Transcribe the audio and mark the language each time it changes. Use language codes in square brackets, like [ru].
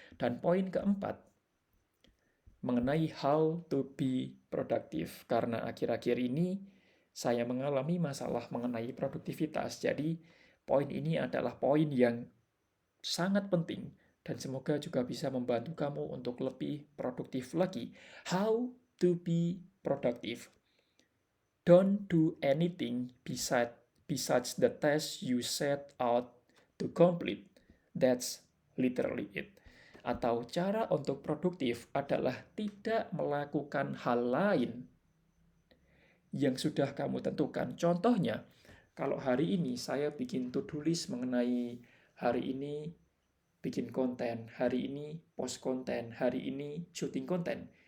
[id] Dan poin keempat, mengenai [en] how to be productive. [id] Karena akhir-akhir ini saya mengalami masalah mengenai produktivitas. Jadi poin ini adalah poin yang sangat penting dan semoga juga bisa membantu kamu untuk lebih produktif lagi. [en] How to be productive. Don't do anything besides the task you set out to complete. That's literally it. [id] Atau cara untuk produktif adalah tidak melakukan hal lain yang sudah kamu tentukan. Contohnya, kalau hari ini saya bikin to-do list mengenai hari ini bikin konten, hari ini post konten, hari ini syuting konten.